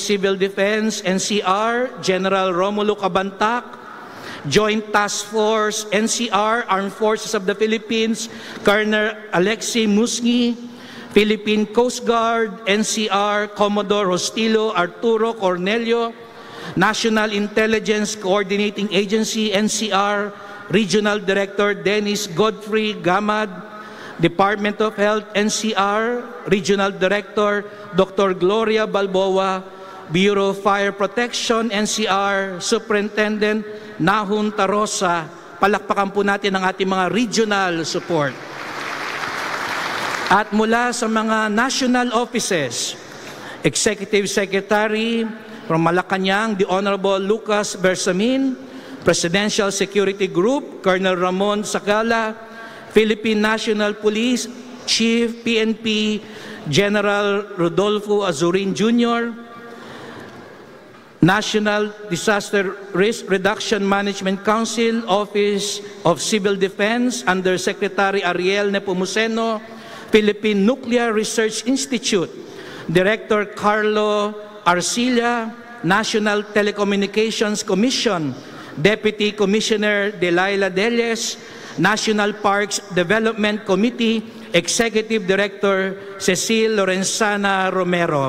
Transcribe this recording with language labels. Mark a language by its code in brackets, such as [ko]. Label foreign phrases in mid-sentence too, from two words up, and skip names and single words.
[en] Civil Defense, NCR, General Romulo Cabantac, Joint Task Force, NCR, Armed Forces of the Philippines, Colonel Alexei Musngi, Philippine Coast Guard, NCR, Commodore Hostilo Arturo Cornelio, National Intelligence Coordinating Agency, NCR, Regional Director Dennis Godfrey Gamad, Department of Health, NCR, Regional Director Dr. Gloria Balboa, Bureau of Fire Protection, NCR, Superintendent Nahun Tarosa. [tl] Palakpakan po natin ang ating mga regional support. At mula sa mga [en] national offices, Executive Secretary from Malacanang, the Honorable Lucas Bersamin, Presidential Security Group, Colonel Ramon Sakala, Philippine National Police Chief PNP General Rodolfo Azurin Jr., National Disaster Risk Reduction Management Council, Office of Civil Defense, Undersecretary Ariel Nepomuceno, Philippine Nuclear Research Institute, Director Carlo Arcilla, National Telecommunications Commission, Deputy Commissioner Delilah Delles, National Parks Development Committee, Executive Director Cecil Lorenzana Romero.